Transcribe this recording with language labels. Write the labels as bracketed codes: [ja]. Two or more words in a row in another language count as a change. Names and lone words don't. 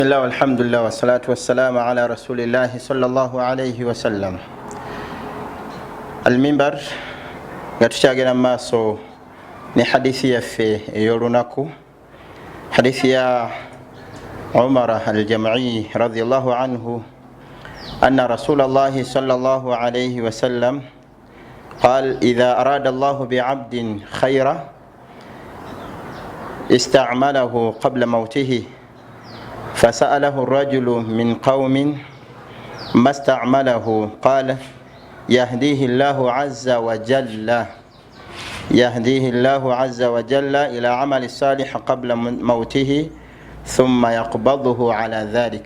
[ar] بسم الله والحمد لله والصلاة والسلام على رسول الله صلى الله عليه وسلم. [lg] Al-mimbar gatukyagera maaso ne hadithi yaffe ey'olunaku, hadithi ya Umar al-Jam'i [ar] رضي الله عنه أن رسول الله صلى الله عليه وسلم قال إذا أراد الله بعبد خيرا استعمله قبل موته فسأله الرجل من قوم ما استعمله قال يهديه الله عز وجل إلى عمل الصالح قبل موته ثم يقبضه على ذلك.